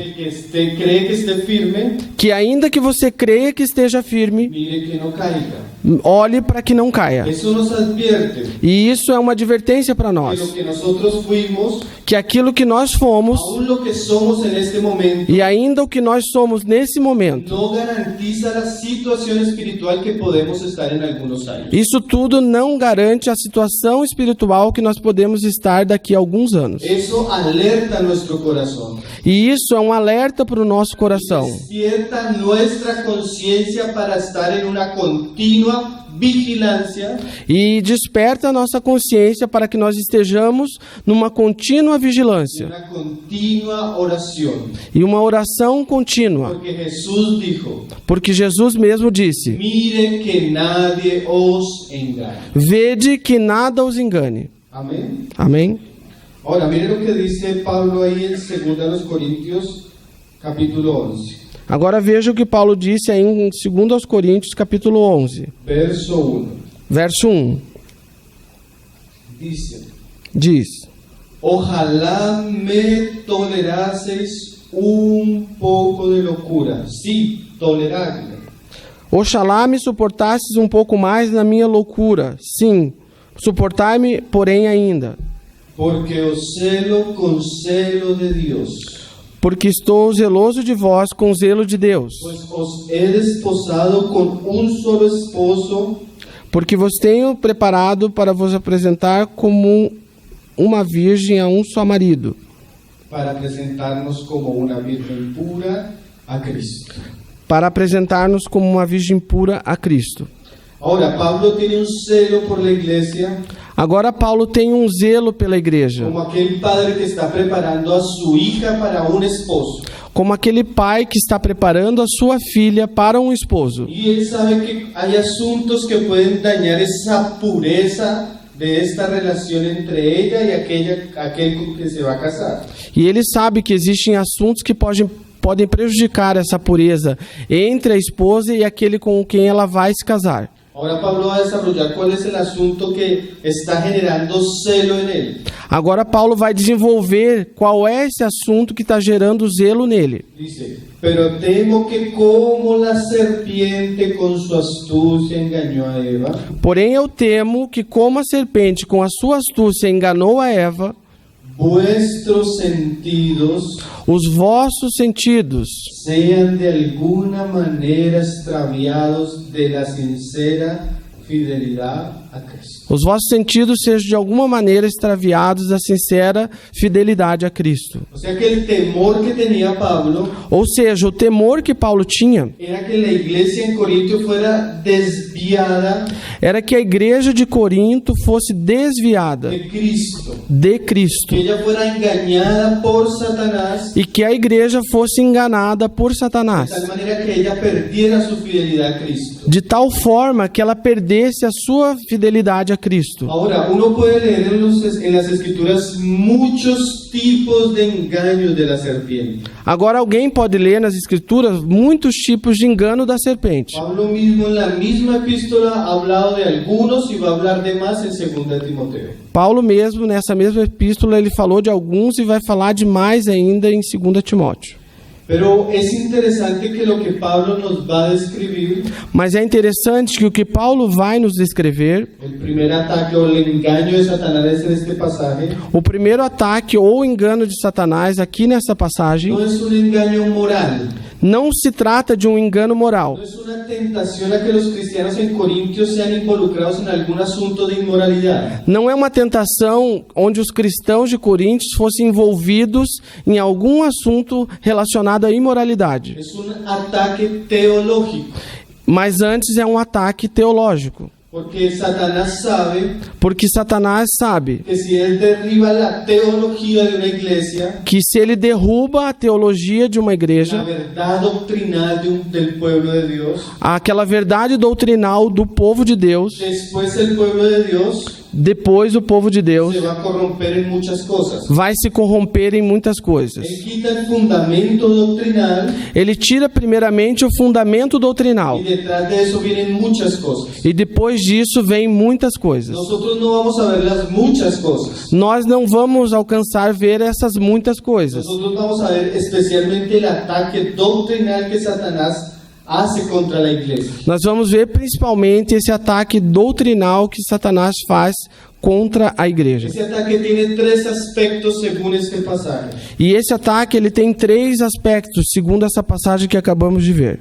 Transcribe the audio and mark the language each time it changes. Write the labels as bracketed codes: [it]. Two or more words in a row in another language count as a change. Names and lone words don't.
[es] que usted cree que esté firme, [pt] que ainda que você creia que esteja firme, [es] mire que no caiga. [pt] olhe para que não caia. [es] Eso nos advierte [pt] E isso é uma advertência para [es] que lo [pt] nós, [es] que nosotros fuimos, [pt] que aquilo que nós fomos [es] aún lo que somos en este momento, [pt] e ainda o que nós somos nesse momento, [es] no garantiza la situación espiritual que podemos estar en algunos años. [pt] isso tudo não garante a situação espiritual que nós podemos estar daqui a alguns anos. [es] Eso alerta nuestro corazón. [pt] E isso é um alerta para o nosso coração. [es] Despierta nuestra conciencia para estar en una continua vigilancia [pt] E desperta a nossa consciência para que nós estejamos numa contínua [es] y [pt] vigilância [es] una continua oración. [pt] e uma oração contínua. [es] Porque Jesús dijo, [pt] Porque Jesus mesmo disse: [es] mire que nadie os engañe. [pt] vede que nada os engane. [es] Amén. [pt] Amém? [es] Ahora, mire lo que dice Pablo ahí en 2 Corintios capítulo 11, [pt] Agora veja o que Paulo disse aí em 2 Coríntios capítulo 11, [es] verso 1. [pt] verso 1. Diz: [es] Ojalá me toleraseis un poco de locura. Sí, toleradme. [pt] Oxalá me suportasses um pouco mais na minha loucura. Sim, suportai-me, porém ainda. [es] Porque os celo con celo de Dios. [pt] Porque estou zeloso de vós com zelo de Deus. [es] Pues os he desposado con un solo esposo, [pt] Porque vos tenho preparado para vos apresentar como uma virgem a um só marido, [es] para presentarnos como una virgen pura a Cristo. [pt] para apresentar-nos como uma virgem pura a Cristo. [es] Ahora, Pablo tiene un celo por la iglesia, [pt] Agora Paulo tem um zelo pela igreja, [es] como aquel padre que está preparando a su hija para un esposo. [pt] como aquele pai que está preparando a sua filha para um esposo. [es] Y él sabe que hay asuntos que pueden dañar esa pureza de esta relación entre ella y aquel con que se va a casar. [pt] E ele sabe que existem assuntos que podem prejudicar essa pureza entre a esposa e aquele com quem ela vai se casar. [es] Ahora Pablo va a desarrollar cuál es el asunto que está generando celo en él. [pt] Agora Paulo vai desenvolver qual é esse assunto que está gerando zelo nele. [es] Dice, pero temo que como la serpiente con su astucia engañó a Eva, [pt] Porém eu temo que como a serpente com a sua astúcia enganou a Eva, [es] vuestros sentidos [pt] os vossos sentidos [es] sean de alguna manera extraviados de la sincera fidelidad a Cristo. [pt] Os vossos sentidos sejam de alguma maneira extraviados da sincera fidelidade a Cristo. [es] O sea que el temor que tenía Pablo [pt] Ou seja, o temor que Paulo tinha [es] era que la iglesia en Corinto fuera desviada [pt] era que a igreja de Corinto fosse desviada [es] de Cristo, [pt] de Cristo [es] que ella fuera engañada por Satanás, [pt] e que a igreja fosse enganada por Satanás, [es] de tal manera que ella perdiera su fidelidad a Cristo. [pt] de tal forma que ela perdesse a sua fidelidade a Cristo. [es] Ahora, uno puede leer en las Escrituras muchos tipos de engaños de la serpiente. [pt] Agora alguém pode ler nas Escrituras muitos tipos de engano da serpente. [es] Pablo mismo en la misma epístola ha hablado de algunos y va a hablar de más en 2 Timoteo. [pt] Paulo mesmo, nessa mesma epístola, ele falou de alguns e vai falar de mais ainda em 2 Timóteo. [es] Pero es interesante que lo que Pablo nos va a describir, [pt] Mas é interessante que o que Paulo vai nos descrever, [es] el primer ataque o el engaño de Satanás en este pasaje, [pt] o primeiro ataque ou engano de Satanás aqui nessa passagem, [es] no es un engaño moral, [pt] não se trata de um engano moral. [es] no es una tentación a que los cristianos en Corintios sean involucrados en algún asunto de inmoralidad. [pt] Não é uma tentação onde os cristãos de Coríntios fossem envolvidos em algum assunto relacionado à imoralidade. [es] Es un ataque teológico, [pt] Mas antes é um ataque teológico. [es] porque Satanás sabe [pt] Porque Satanás sabe [es] que si él derriba la teología de una iglesia, [pt] que se ele derruba a teologia de uma [es] la [pt] igreja, [es] verdad doctrinal del pueblo de Dios, [pt] aquela verdade doutrinal do povo de Deus, [es] después el pueblo de Dios [pt] depois o povo de Deus [es] se va a corromper en muchas cosas. [pt] vai se corromper em muitas coisas. [es] Él quita el fundamento doctrinal [pt] Ele tira primeiramente o fundamento doutrinal [es] y detrás de eso vienen muchas cosas. [pt] e depois disso vem muitas coisas. [es] Nosotros no vamos a ver las muchas cosas. [pt] Nós não vamos alcançar ver essas muitas coisas. [es] Nosotros vamos a ver especialmente el ataque doctrinal que Satanás hace contra la iglesia. [pt] Nós vamos ver principalmente esse ataque doutrinal que Satanás faz contra a igreja. [es] Ese ataque tiene tres aspectos según este pasaje. [pt] E esse ataque ele tem três aspectos, segundo essa passagem que acabamos de ver.